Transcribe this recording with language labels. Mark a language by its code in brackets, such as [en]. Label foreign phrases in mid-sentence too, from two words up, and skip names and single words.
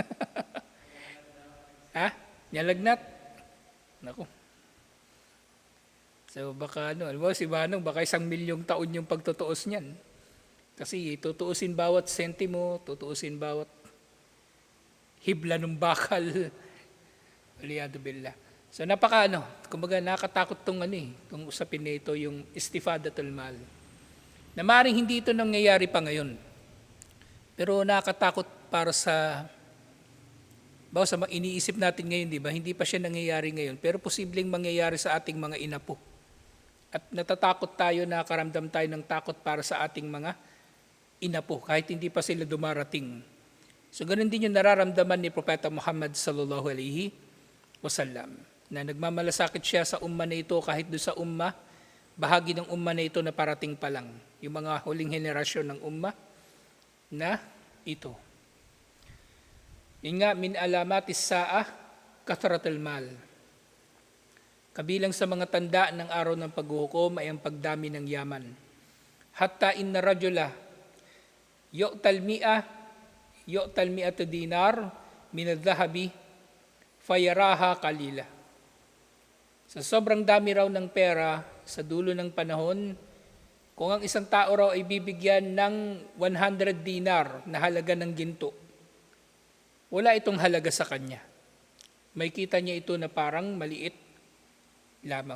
[tl] Ha? Nyalagnat? Naku. So baka alam mo, si Manong, baka 1,000,000 taon yung pagtutuos niyan. Kasi tutuusin bawat sentimo, tutuusin bawat hibla ng bakal. [ar] والعياذ بالله. [tl] So kumbaga nakatakot tong tong usapin na ito, yung [ar] استفاضة المال. [tl] Na maaaring hindi ito nangyayari pa ngayon. Pero nakakatakot para sa iniisip natin ngayon, di ba? Hindi pa siya nangyayari ngayon, pero posibleng mangyayari sa ating mga inapo. At natatakot tayo, nakaramdam tayo ng takot para sa ating mga inapo, kahit hindi pa sila dumarating. So ganun din yung nararamdaman ni Propeta Muhammad [ar] صلى الله عليه وسلم, [tl] na nagmamalasakit siya sa umma na ito kahit doon sa umma, bahagi ng umma na ito na parating pa lang, yung mga huling henerasyon ng umma na ito. Yun nga, [ar] من علامات الساعة كثرة المال. [tl] Kabilang sa mga tanda ng araw ng paghuhukom ay ang pagdami ng yaman. [ar] حتى إن الرجل يعطى مائة دينار من الذهب فيراها قليلا. [tl] Sa sobrang dami raw ng pera sa dulo ng panahon, kung ang isang tao raw ay bibigyan ng 100 dinar na halaga ng ginto, wala itong halaga sa kanya. May kita niya ito na parang maliit lamang.